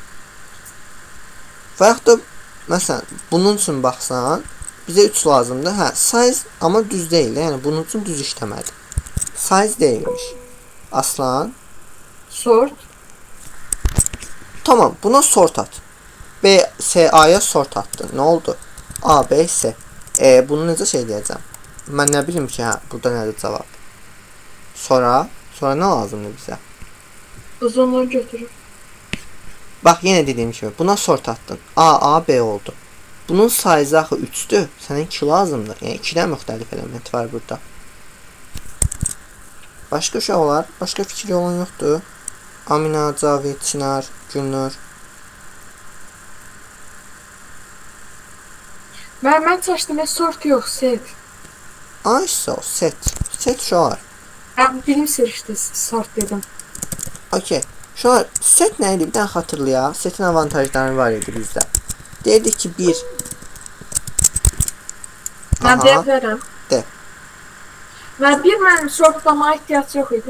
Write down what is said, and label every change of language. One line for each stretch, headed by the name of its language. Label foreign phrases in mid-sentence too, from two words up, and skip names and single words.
Azerbaijani: Və yaxud da məsələn, bunun üçün baxsan, bizə 3 lazımdır. Hə, size amma düz deyil. Yəni bunun üçün düz işləmədi. Size deyilmiş. Aslan, Sort. tamam, buna sort at. B, S, A'ya sort attın. Nə oldu? A, B, S. Bunu necə şey deyəcəm? Mən nə bilim ki, hə, burada nədir cavab? Sonra nə lazımdır bizə? Uzunluğu götürür. Bax, yenə dediyim kimi, buna sort attın. A, B oldu. Bunun size axı 3-dür. Sənə 2 lazımdır. Yəni 2-dən müxtəlif element var burada. Başqa uşaqlar, başqa fikri olan yoxdur. Amina, Cavid, Çınar, Gülnur. Mən çaşdım, sort yox, set. Ay, set. Set uşaqlar. Mən bilim sirişdi, sort dedim. Okey. Uşaqlar, set nə idi? Bir dənə xatırlayaq. Setin avantajları var idi bizdə. Deyirdik ki, 1. Mən deyə bilərəm. De. Mən sortlamaya ehtiyac yox idi.